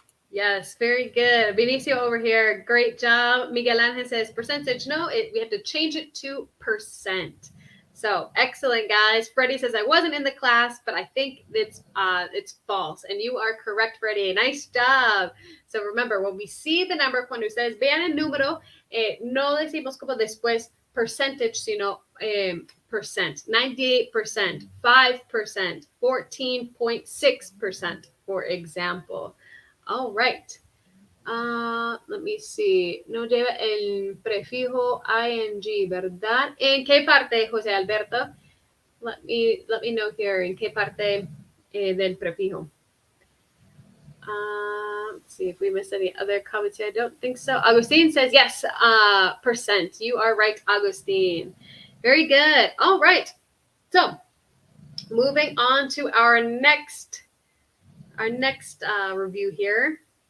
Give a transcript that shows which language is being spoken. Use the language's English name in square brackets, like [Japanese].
[English] Yes, very good. Benicio over here, great job. Miguel Angel says percentage. No, we have to change it to percent. So excellent, guys. Freddie says I wasn't in the class, but I think it's false, and you are correct, Freddie. Nice job. So remember, when we see the number, [Spanish] cuando ustedes vean el número, no decimos como después percentage, sino percent. [English] 98%, 5%, 14.6%, for example. All right. Let me see. [Spanish] No lleva el prefijo ing, ¿verdad? ¿En qué parte, [English] José Alberto? Let me know here. [Spanish] ¿En qué parte del prefijo? [English] Let's see if we missed any other comments here. I don't think so. Agustin says yes. Percent. You are right, Agustin. Very good. All right. So moving on to our next review here.